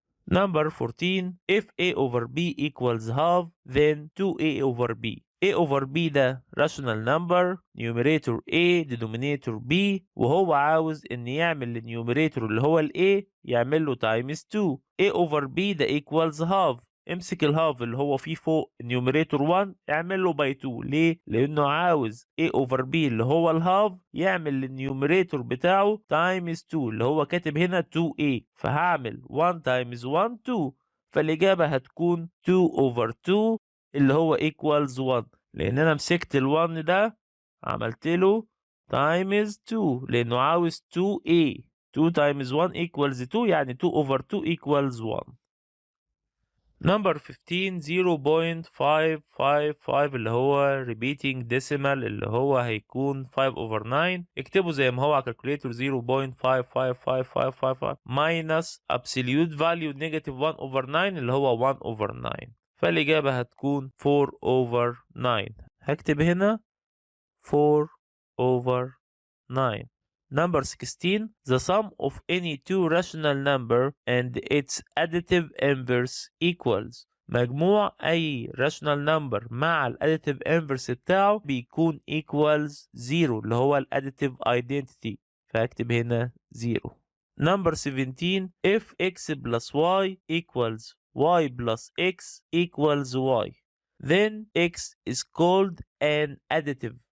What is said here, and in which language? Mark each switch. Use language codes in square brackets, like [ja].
[en] Number 14. If a over b equals half then 2a over b. a over b ده rational number numerator a denominator b، [ar] وهو عاوز ان يعمل النيوميريتور اللي هو ال a يعمل له [en] times 2. a over b ده equals half. [ar] امسك الهاف اللي هو فيه فوق النيوميريتور 1 اعمل له باي 2. ليه؟ لانه عاوز a over b اللي هو الهاف يعمل للنيوميريتور بتاعه [en] times 2 [ar] اللي هو كاتب هنا 2a، فهعمل 1 times 1 2، فالاجابه هتكون [en] 2 over 2 [ar] اللي هو [en] equals 1، [ar] لان انا مسكت ال1 ده عملت له times 2 لانه عاوز 2a. [en] 2 times 1 equals 2 يعني 2 over 2 equals 1. Number 15. 0.555 اللي هو repeating decimal [ar] اللي هو هيكون [en] 5 over 9. [ar] اكتبه زي ما هو على [en] calculator 0.555555 minus absolute value negative 1 over 9 اللي هو 1 over 9، [ar] فالإجابة هتكون [en] 4 over 9. [ar] هكتب هنا [en] 4 over 9. Number 16. The sum of any two rational number and its additive inverse equals. [ar] مجموع أي rational number مع ال additive inverse بتاعه بيكون [en] equals 0 [ar] اللي هو ال additive identity، فهكتب هنا 0. [en] Number 17. If x plus y equals y plus x equals y then x is called an additive.